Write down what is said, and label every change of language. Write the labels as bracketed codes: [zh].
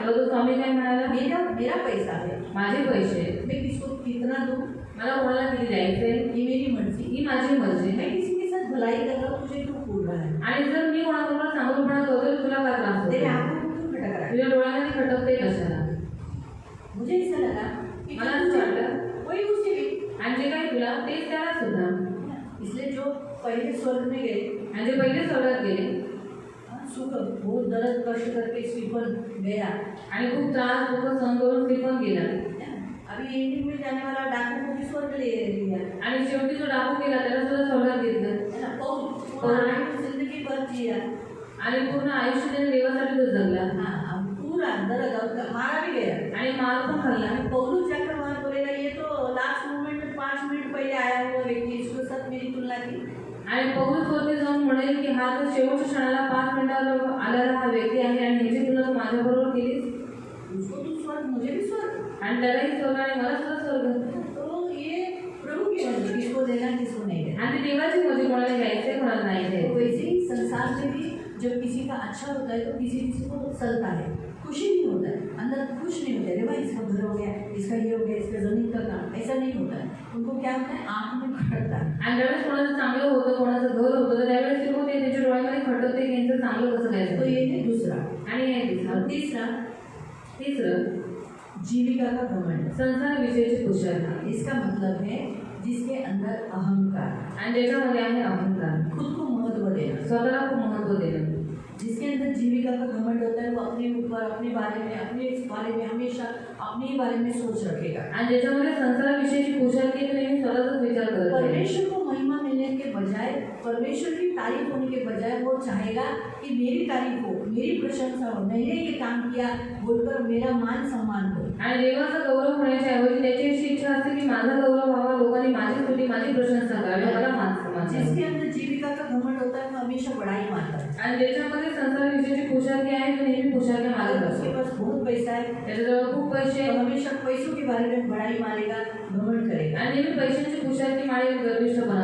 [mr] मला तो स्वामी काय म्हणाला, [hi] मेरा पैसा है, [mr] माझे पैसे [hi] मैं किसको कितना दूं, [mr] मला कोणाला किती द्यायचे [hi] ये मेरी मर्जी, [mr] ही माझी मर्जी. [hi] मैं किसी के साथ भलाई कर रहा हूँ, तुझे क्यों बोल रहा है, [mr] आणि जर मी कोणाबरोबर चांगलपणा करतोय तुला काय त्रास [hi] तेरे [mr] होतो, [hi] आंखों को क्यों खटक रहा है। [mr] तुझ्या डोळ्याने ती खटकते कशाला. [hi] मुझे ऐसा लगा कि [mr] मला असं वाटलं [hi] वही उसे भी, [mr] आणि जे काही तुला तेच त्याला सुद्धा. [hi] इसलिए जो पहले स्वर्ग में गए, [mr] आणि जे पहिले स्वर्गात गेले [hi] सुख बहुत दर्द कष्ट करके स्टीफन गया, [mr] आणि खूप त्रास दुःख सहन करून ते पण गेला. [hi] अभी एंडिंग में जाने वाला डाकू को भी स्वर्ग ले लिया, [mr] आणि शेवटी जो डाकू गेला त्याला सुद्धा स्वर्गात घेतलं [hi] है ना। पौल पूरा जिंदगी भर जिया, [mr] आणि पूर्ण आयुष्य त्याने देवासाठी तो जगला [hi] हाँ पूरा दर्द और मारा भी गया। [mr] आणि मार पण खाल्ला. [hi] आणि पौलुस जाकर वहाँ बोलेगा ये तो लास्ट मोमेंट में 5 मिनट पहले आया हुआ व्यक्ति, इसके साथ मेरी तुलना की। [mr] आणि पौलुस वरती जाऊन म्हणेल की हा तर शेवटच्या क्षणाला 5 मिनिटावर आलेला हा व्यक्ती आहे आणि ह्याची तुलना तू माझ्याबरोबर केलीस. [hi] उसको तू स्वर्ग, मुझे भी स्वर्ग, [mr] आणि त्यालाही स्वर्ग आणि मला सुद्धा स्वर्ग. [hi] तो ये प्रभु की मर्जी, किसको देना किसको नहीं देना। [mr] आणि ती देवाची मर्जी, कोणाला घ्यायचंय कोणाला नाही तो घ्यायचं. [hi] वैसे ही संसार में भी जब किसी का अच्छा होता है तो किसी को चलता है, खुशी नहीं होता है, अंदर खुश नहीं होता है, अरे भाई इसका घर हो गया, इसका ये हो गया, इसका जमीन का काम, ऐसा नहीं होता है। उनको क्या होता है, आँख में खटकता है। [mr] आणि ज्यावेळेस कोणाचं चांगलं होतं कोणाचं घर होतं तर त्यावेळेस ते लोक त्याच्या डोळ्यामध्ये खटकते की यांचं चांगलं कसं काय तो झालं. [hi] ये है दूसरा। [mr] आणि हे [hi] और तीसरा, [mr] तिसरं [hi] जीविका का घमंड। [mr] संसार विषयीची कुशलता. [hi] इसका मतलब है जिसके अंदर अहंकार, [mr] आणि ज्याच्यामध्ये आहे अहंकार, [hi] खुद को महत्व देना। [mr] स्वतःला खूप महत्त्व देणं. [hi] जिसके अंदर जीविका का घमंड होता है वो अपने ऊपर, अपने बारे में हमेशा अपने ही बारे में सोच रखेगा। [mr] आणि ज्याच्यामध्ये संसाराविषयीची कुशलता तो नेहमी स्वतःचाच विचार करत आहे. [hi] परमेश्वर को महिमा मिलने के बजाय, परमेश्वर की तारीफ होने के बजाय वो चाहेगा कि मेरी तारीफ हो, मेरी प्रशंसा हो, मैंने ये काम किया बोलकर मेरा मान सम्मान हो। [mr] आणि देवाचा गौरव होण्याच्या ऐवजी त्याची अशी इच्छा असते की माझा गौरव व्हावा, लोकांनी माझी स्तुती माझी प्रशंसा करावी, मला मान सन्मान द्यावा. [hi] जिसके अंदर जीविका का घमंड होता है वो हमेशा बड़ाई मानता है। [mr] आणि ज्याच्यामध्ये संसाराविषयीची कुशलता आहे तो नेहमी कुशलता मागत [hi] अगर [mr] असतो. [hi] उसके पास बहुत पैसा है [mr] त्याच्याजवळ खूप पैसे [hi] तो [mr] आहेत [hi] हमेशा पैसों के बारे में बड़ाई मारेगा, घमंड करेगा। [mr] आणि नेहमी पैशांची कुशलता माळेल, गर्विष्ठपणा